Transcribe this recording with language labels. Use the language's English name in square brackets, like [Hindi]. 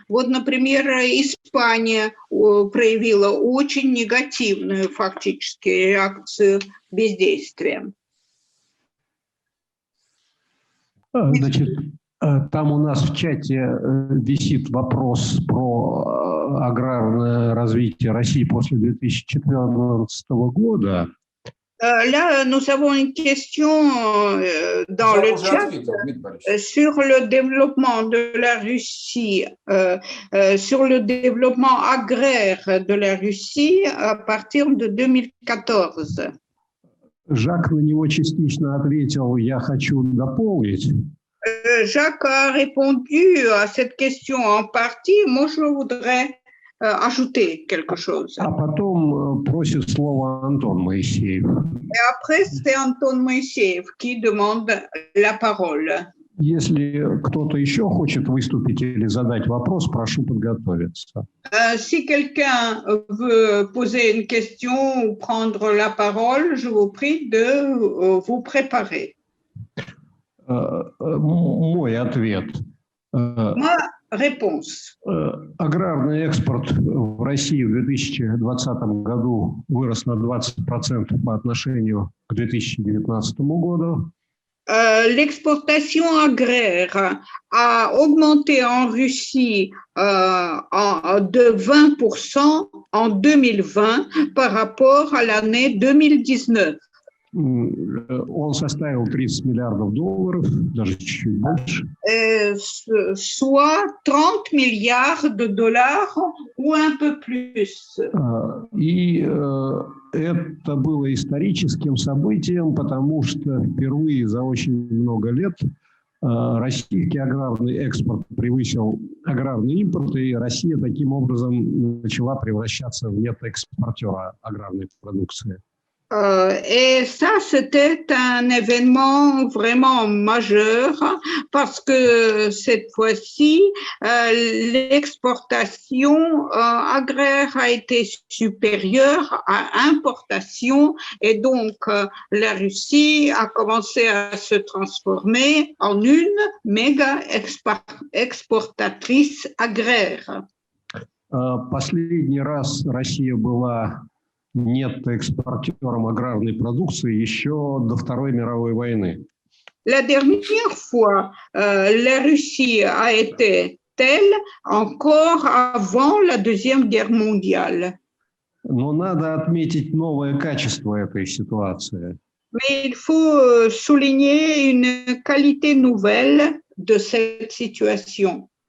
[Russian] Вот, например, Испания проявила очень негативную фактически реакцию бездействия. Значит, там у нас в чате висит вопрос про аграрное развитие России после 2014 года. [French] Là, nous avons une question dans le chat sur le développement de la Russie, sur le développement agraire de la Russie à partir de 2014. [Russian] Жак на него частично ответил, я хочу дополнить. [French] Jacques a répondu à cette question en partie. Moi, je voudrais ajouter quelque chose. [Russian] А потом просит слово Антон Моисеев. [French] Et après, c'est Anton Moïseev qui demande la parole. [Russian] Если кто-то еще хочет выступить или задать вопрос, прошу подготовиться. [French] Si quelqu'un veut poser une question ou prendre la parole, je vous prie de vous préparer. [Russian] Мой ответ. [French] Ma réponse. [Russian] Аграрный экспорт в России в 2020 году вырос на 20% по отношению к 2019 году. [French] L'exportation agraire a augmenté en Russie de 20% en 2020 par rapport à l'année 2019. [Russian] Он составил $30 миллиардов, даже чуть-чуть больше. [French] Soit 30 milliards de dollars ou un peu plus. [Russian] И это было историческим событием, потому что впервые за очень много лет российский аграрный экспорт превысил аграрный импорт, и Россия таким образом начала превращаться в нетоэкспортера аграрной продукции. [French] Et ça, c'était un événement vraiment majeur parce que cette fois-ci, l'exportation agraire a été supérieure à l'importation et donc la Russie a commencé à se transformer en une méga exportatrice agraire. [Russian] Последний раз Россия была нетоэкспортером аграрной продукции еще до Второй мировой войны. [French] La dernière fois, la Russie a été telle encore avant la Deuxième Guerre mondiale. [Russian] Но надо отметить новое качество этой ситуации. [French] Mais il faut souligner une qualité nouvelle de cette situation.